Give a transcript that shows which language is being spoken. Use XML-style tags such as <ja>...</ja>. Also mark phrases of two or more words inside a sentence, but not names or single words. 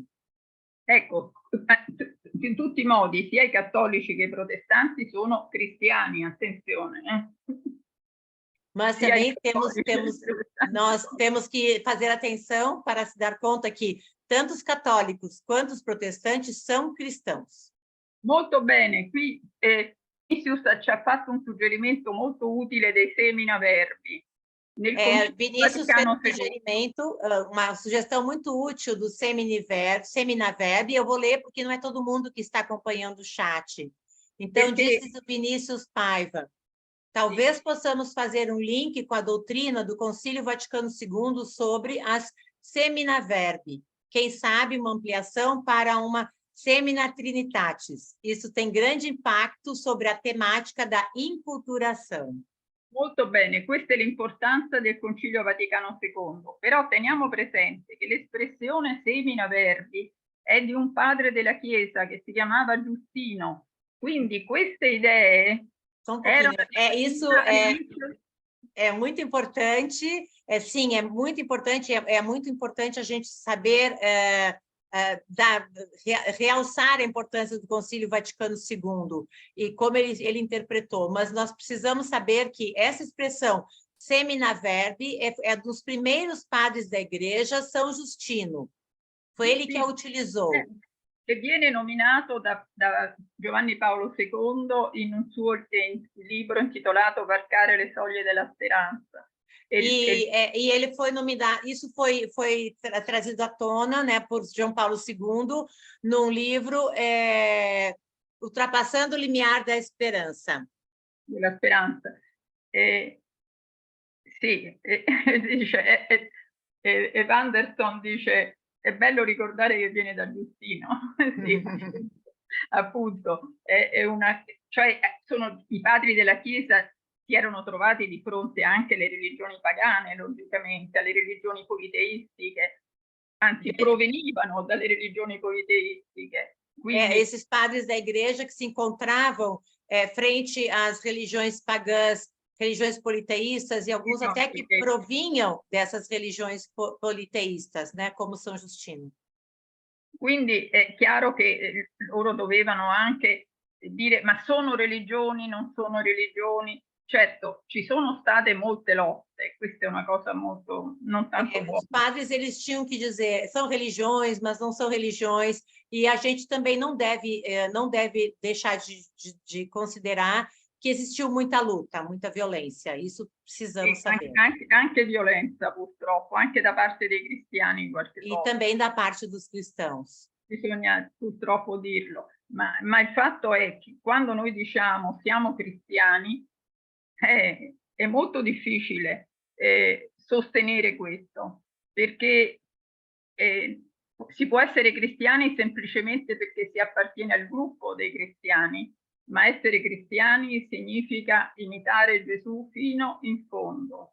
<it>Ecco, in tutti i modi, sia i cattolici che i protestanti sono cristiani, attenzione.</it> <pt>Mas também nós temos que fazer atenção para se dar conta que tanto os católicos quanto os protestantes são cristãos.</pt> <it>Molto bene, qui Vinicius ci ha fatto un suggerimento molto utile dei seminaverbi.</it> <pt>Vinícius fez um suggerimento, uma sugestão muito útil do seminaverbi. Eu vou ler porque não é todo mundo que está acompanhando o chat. Então, disse o Vinícius Paiva: talvez possamos fazer um link com a doutrina do Concílio Vaticano II sobre as seminaverbi. Quem sabe uma ampliação para uma</pt> <la>semina trinitatis.</la> <pt>Isso tem grande impacto sobre a temática da inculturação.</pt> <it>Molto bene, questa è l'importanza del Concilio Vaticano II, però teniamo presente che l'espressione seminaverbi è di un padre della Chiesa che si chiamava Giustino, quindi queste idee</it> <pt>é muito importante, sim, é muito importante, é muito importante a gente saber realçar a importância do Concílio Vaticano II e como ele interpretou, mas nós precisamos saber que essa expressão seminaverbi é dos primeiros padres da Igreja, São Justino. Foi ele que a utilizou.</pt> <it>Che viene nominato da Giovanni Paolo II in un suo libro intitolato Varcare le soglie della speranza.</it> <pt>E ele foi nominado, isso foi trazido à tona, né, por João Paulo II, num livro Ultrapassando o Limiar da Esperança.</pt> <it>Della speranza. Sì, dice, Wanderson dice, è bello ricordare che viene da Giustino. Sì, appunto, cioè sono i padri della Chiesa si erano trovati di fronte anche alle religioni pagane, logicamente, alle religioni politeistiche, anzi provenivano dalle religioni politeistiche. Quindi,</it> <pt>esses padres da igreja que se encontravam frente às religiões pagãs, religiões politeístas, e alguns até que provinham dessas religiões politeístas, né, como São Justino.</pt> <it>Quindi è chiaro che loro dovevano anche dire, ma sono religioni, non sono religioni? Certo, ci sono state molte lotte, questa è una cosa molto, non tanto buona.</it> <pt>Os padres, eles tinham que dizer, são religiões, mas não são religiões, e a gente também não deve deixar de considerar que existiu muita luta, muita violência, isso precisamos saber.</pt> <it>Anche violenza, purtroppo, anche da parte dei cristiani in qualche modo.</it> <pt>E também da parte dos cristãos.</pt> <it>Bisogna purtroppo dirlo, ma il fatto è che quando noi diciamo siamo cristiani, è molto difficile sostenere questo, perché si può essere cristiani semplicemente perché si appartiene al gruppo dei cristiani, ma essere cristiani significa imitare Gesù fino in fondo.</it>